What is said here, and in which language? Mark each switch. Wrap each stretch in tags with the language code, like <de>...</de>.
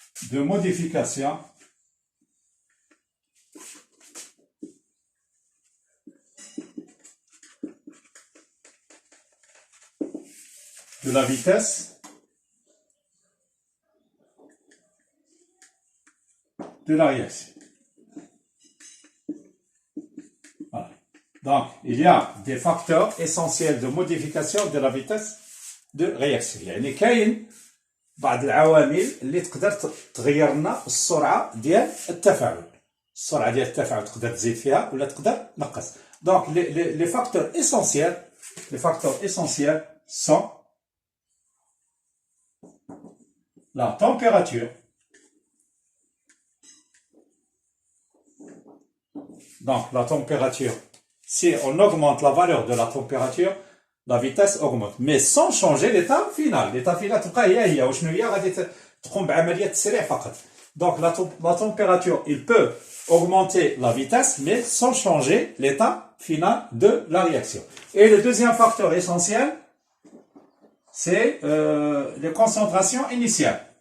<fr>de modification de la vitesse de la réaction. Voilà. Donc, il y a des facteurs essentiels de modification de la vitesse de réaction.</fr> <ar>يعني كاين بعض العوامل اللي تقدر تغير لنا السرعه ديال التفاعل. السرعه ديال التفاعل تقدر تزيد فيها ولا تقدر تنقص.</ar> <fr>Donc les facteurs essentiels sont la température. Donc, la température, si on augmente la valeur de la température, la vitesse augmente. Mais sans changer l'état final.</fr> <ar>L'état final, تبقى هي وشنو هي غادي تقوم بعملية تسريع فقط.</ar> <fr>Donc, la température, il peut augmenter la vitesse, mais sans changer l'état final de la réaction. Et le deuxième facteur essentiel, c'est les concentrations initiales.</fr>